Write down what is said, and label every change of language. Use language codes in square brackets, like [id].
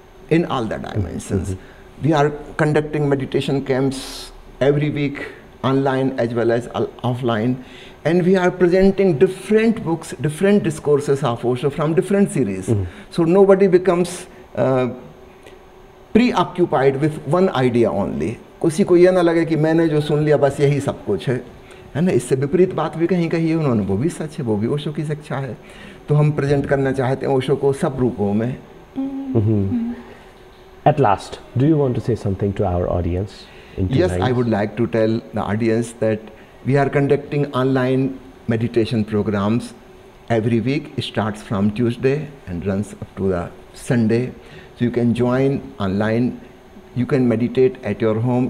[en] In all the dimensions. We are conducting meditation camps every week, online as well as offline. And we are presenting different books, different discourses of Osho from different series. So nobody becomes preoccupied with one idea only. [hi] किसी को ये ना लगे कि मैंने जो सुन लिया बस यही सब कुछ है ना. इससे विपरीत बात भी कहीं कही है उन्होंने, वो भी सच है, वो भी ओशो की शिक्षा है. तो हम प्रेजेंट करना चाहते हैं ओशो को सब रूपों में. [en] At last, do you want to say something to our audience? Yes, I would like to tell the audience that we are conducting online meditation programs every week. It starts from Tuesday and runs up to the Sunday. So you can join online. You can meditate at your home.